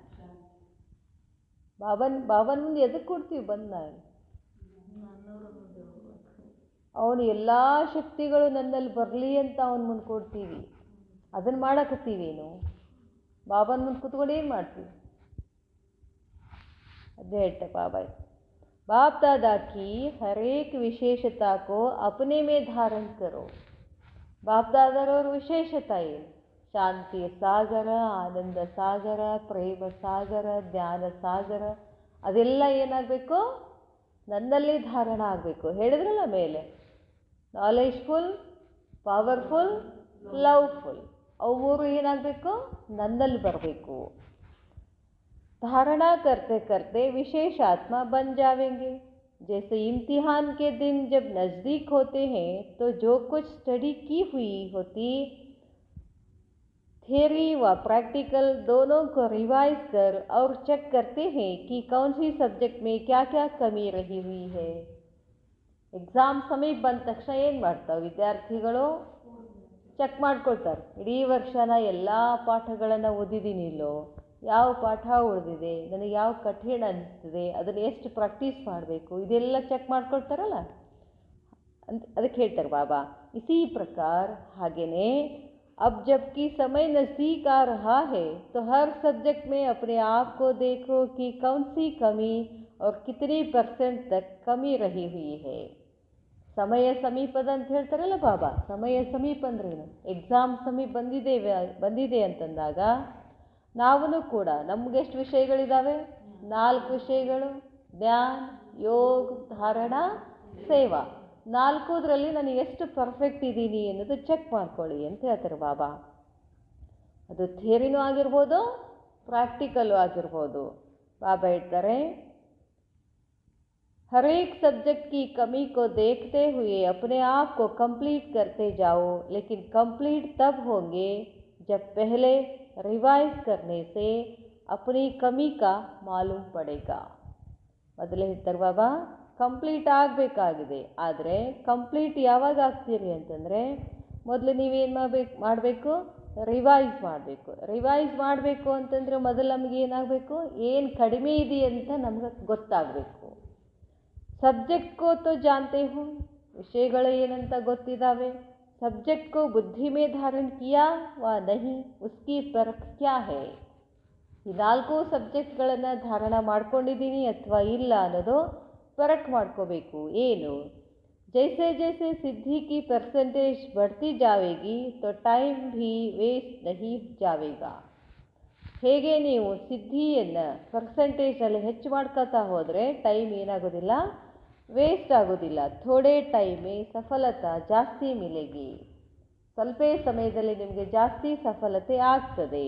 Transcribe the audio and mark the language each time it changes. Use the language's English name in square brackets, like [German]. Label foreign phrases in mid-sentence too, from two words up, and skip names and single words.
[Kannada] ಬಾಬನ ಮುಂದೆ ಎದಕ್ಕೆ ಕೊಡ್ತೀವಿ ಬಂದ? ಅವನು ಎಲ್ಲ ಶಕ್ತಿಗಳು ನನ್ನಲ್ಲಿ ಬರಲಿ ಅಂತ ಅವನ ಮುಂದೆ ಕೊಡ್ತೀವಿ. ಅದನ್ನು ಮಾಡಕತ್ತೀವೇನು? ಬಾಬನ ಮುಂದೆ ಕೂತ್ಕೊಂಡು ಏನು ಮಾಡ್ತೀವಿ? ಅದೇ ಹೇಳ್ತೆ ಬಾಬಾ, [Hindi] बाप दादा की हर एक विशेषता को अपने में धारण करो. [Kannada] बाप दादारವ್ರ ವಿಶೇಷತೆ ಏನು? ಶಾಂತಿಯ ಸಾಗರ, ಆನಂದ ಸಾಗರ, ಪ್ರೇಮ ಸಾಗರ, ಜ್ಞಾನ ಸಾಗರ, ಅದೆಲ್ಲ ಏನಾಗಬೇಕು, ನನ್ನಲ್ಲಿ ಧಾರಣ ಆಗಬೇಕು. ಹೇಳಿದ್ರಲ್ಲ ಮೇಲೆ, [English] knowledgeful, powerful, loveful, [Kannada] ಅವು 3 ಏನಾಗಬೇಕು, ನನ್ನಲ್ಲಿ ಬರಬೇಕು. [Hindi] धारणा करते करते विशेष आत्मा बन जाएंगे. जैसे इम्तिहान के दिन जब नज़दीक होते हैं तो जो कुछ स्टडी की हुई होती, थियरी व प्रैक्टिकल दोनों को रिवाइज कर और चेक करते हैं कि कौन सी सब्जेक्ट में क्या क्या कमी रही हुई है. [Kannada] ಎಕ್ಸಾಮ್ ಸಮೀಪ ಬಂದ ತಕ್ಷಣ ಏನು ಮಾಡ್ತಾವೆ ವಿದ್ಯಾರ್ಥಿಗಳು? ಚೆಕ್ ಮಾಡ್ಕೊಳ್ತಾರೆ. ಇಡೀ ವರ್ಷನ ಎಲ್ಲ ಪಾಠಗಳನ್ನು ಓದಿದ್ದೀನಿ ಇಲ್ಲೋ, ಯಾವ ಪಾಠ ಉಳಿದಿದೆ, ನನಗೆ ಯಾವ ಕಠಿಣ ಅನಿಸ್ತದೆ, ಅದನ್ನು ಎಷ್ಟು ಪ್ರಾಕ್ಟೀಸ್ ಮಾಡಬೇಕು, ಇದೆಲ್ಲ ಚೆಕ್ ಮಾಡ್ಕೊಳ್ತಾರಲ್ಲ ಅಂತ. ಅದಕ್ಕೆ ಹೇಳ್ತಾರೆ ಬಾಬಾ, [Hindi] इसी प्रकार ಹಾಗೇನೆ अब जबकि समय नज़दीक आ रहा है तो हर सब्जेक्ट में अपने आप को देखो कि कौन सी कमी और कितनी % तक कमी रही हुई है. [Kannada] ಸಮಯ ಸಮೀಪದ ಅಂತ ಹೇಳ್ತಾರಲ್ಲ ಬಾಬಾ. ಸಮಯ ಸಮೀಪ ಅಂದ್ರೇನು? ಎಕ್ಸಾಮ್ ಸಮೀಪ ಬಂದಿದೆ ಅಂತಂದಾಗ ನಾವೂ ಕೂಡ ನಮಗೆಷ್ಟು ವಿಷಯಗಳಿದ್ದಾವೆ? 4 ವಿಷಯಗಳು: ಜ್ಞಾನ, ಯೋಗ, ಧಾರಣ, ಸೇವಾ. 4ರಲ್ಲಿ ನಾನು ಎಷ್ಟು ಪರ್ಫೆಕ್ಟ್ ಇದ್ದೀನಿ ಅನ್ನೋದು ಚೆಕ್ ಮಾಡ್ಕೊಳ್ಳಿ ಅಂತ ಹೇಳ್ತಾರೆ ಬಾಬಾ. ಅದು ಥಿಯರಿನೂ ಆಗಿರ್ಬೋದು, ಪ್ರಾಕ್ಟಿಕಲ್ಲು ಆಗಿರ್ಬೋದು. ಬಾಬಾ ಹೇಳ್ತಾರೆ, [Hindi] हर एक सब्जेक्ट की कमी को देखते हुए अपने आप को कंप्लीट करते जाओ, लेकिन कंप्लीट तब होंगे जब पहले रिवाइज करने से अपनी कमी का मालूम पड़ेगा. [Kannada] ಮೊದಲೇ ಹೇಳ್ತಾರೆ ಬಾಬಾ, ಕಂಪ್ಲೀಟ್ ಆಗಬೇಕಾಗಿದೆ. ಆದರೆ ಕಂಪ್ಲೀಟ್ ಯಾವಾಗ ಆಗ್ತೀರಿ ಅಂತಂದರೆ, ಮೊದಲು ನೀವೇನು ಮಾಡಬೇಕು? ರಿವೈಸ್ ಮಾಡಬೇಕು. ರಿವೈಸ್ ಮಾಡಬೇಕು ಅಂತಂದರೆ ಮೊದಲು ನಮಗೆ ಏನಾಗಬೇಕು? ಏನು ಕಡಿಮೆ ಇದೆ ಅಂತ ನಮ್ಗೆ ಗೊತ್ತಾಗಬೇಕು. [Hindi] सब्जेक्ट को तो जानते हो, [Kannada] विषयಗಳು ಏನಂತ ಗೊತ್ತಿದ್ದಾವೆ. [Hindi] सब्जेक्ट को बुद्धि में धारण किया व नहीं, उसकी परख क्या है. [Kannada] ಈ 4 ಸಬ್ಜೆಕ್ಟ್ಗಳನ್ನು ಧಾರಣ ಮಾಡ್ಕೊಂಡಿದ್ದೀನಿ ಅಥವಾ ಇಲ್ಲ ಅನ್ನೋದು ಪರಖ್ ಮಾಡ್ಕೋಬೇಕು. ಏನು? [Hindi] जैसे जैसे सिद्धि की परसेंटेज बढ़ती जाएगी तो टाइम भी वेस्ट नहीं जाएगा. [Kannada] ಹೇಗೆ ನೀವು ಸಿದ್ಧಿಯನ್ನು ಪರ್ಸೆಂಟೇಜಲ್ಲಿ ಹೆಚ್ಚು ಮಾಡ್ಕೊತಾ ಹೋದರೆ ಟೈಮ್ ಏನಾಗೋದಿಲ್ಲ, ವೇಸ್ಟ್ ಆಗೋದಿಲ್ಲ. [Hindi] थोड़े टाइमे सफलता जास्ती मिलेगी, [Kannada] ಸ್ವಲ್ಪ ಸಮಯದಲ್ಲಿ ನಿಮಗೆ ಜಾಸ್ತಿ ಸಫಲತೆ ಆಗ್ತದೆ.